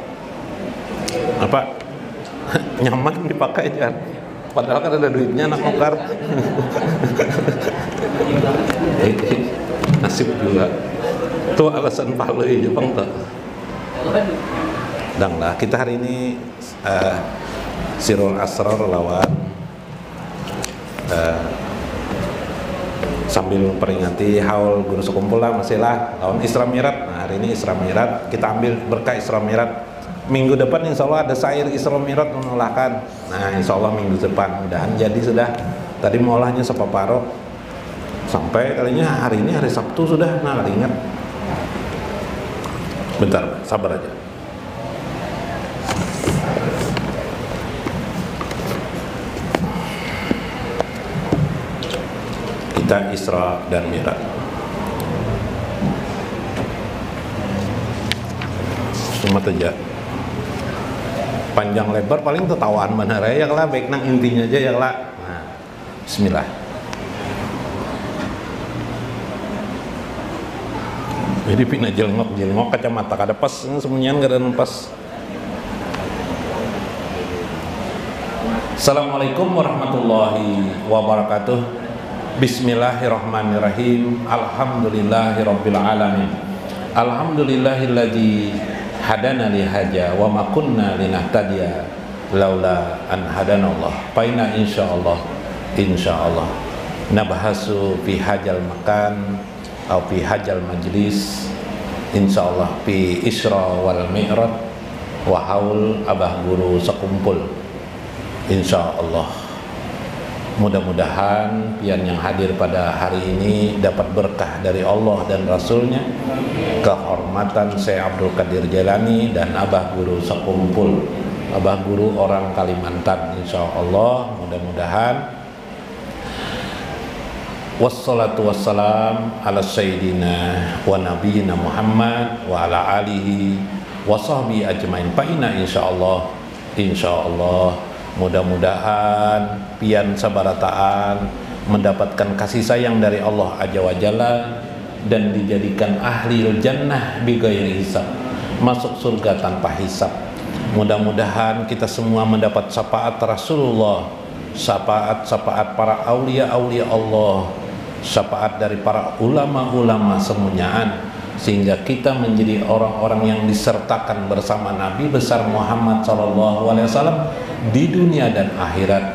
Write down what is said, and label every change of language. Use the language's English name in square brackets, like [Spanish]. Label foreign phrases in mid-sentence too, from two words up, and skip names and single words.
[Banjar] nyaman dipakai jar padahal kan ada duitnya anak nukar nasib juga itu alasan palu ya Jepang tuh dang lah kita hari ini Sirul Asrar lawan sambil memperingati haul guru sekumpul lah masih lah lawan Isra Mi'raj. [Indonesian] Nah hari ini Isra Mi'raj kita ambil berkah Isra Mi'raj minggu depan [Arabic] إن شاء الله [Indonesian] ada syair Isra Mi'raj menolakkan. [Banjar] Nah insya Allah minggu depan mudahan jadi sudah tadi molahnya sepaparo sampai kalinya hari ini hari Sabtu sudah nah ingat [Indonesian] bentar sabar aja kita Isra dan Mi'raj cuma aja panjang lebar paling ketawaan benar ya lah baik nang intinya aja ya lah. Nah, bismillah. [Banjar] Jadi pina jelngok kacamata kada pas semuanya kada pas. [Arabic] السلام عليكم ورحمة الله وبركاته. بسم الله الرحمن الرحيم. الحمد لله رب العالمين. الحمد لله الذي هدانا لهذا وما كنا لنهتدي لولا أن هدانا الله. Paina إن شاء الله نبحث في هذا المكان atau في هذا المجلس إن شاء الله في الإسراء والمعراج و haul abah guru sekumpul insyaallah. [Indonesian] Mudah-mudahan pian yang hadir pada hari ini dapat berkah dari Allah dan Rasulnya, kehormatan Syekh Abdul Qadir Jailani dan abah guru sekumpul, abah guru orang Kalimantan insyaallah. [Arabic] Mudah-mudahan والصلاة والسلام على سيدنا ونبينا محمد وعلى آله وصحبه أجمعين. [Banjar] Paina insyaallah mudah-mudahan pian sabarataan mendapatkan kasih sayang dari Allah [Arabic] عز وجل, [Indonesian] dan dijadikan [Arabic] أهل الجنة بغير حساب, [Indonesian] masuk surga tanpa hisab. Mudah-mudahan kita semua mendapat syafaat Rasulullah, syafaat para aulia-aulia Allah, syafaat dari para ulama-ulama semuanyaan, sehingga kita menjadi orang-orang yang disertakan bersama Nabi besar Muhammad SAW di dunia dan akhirat.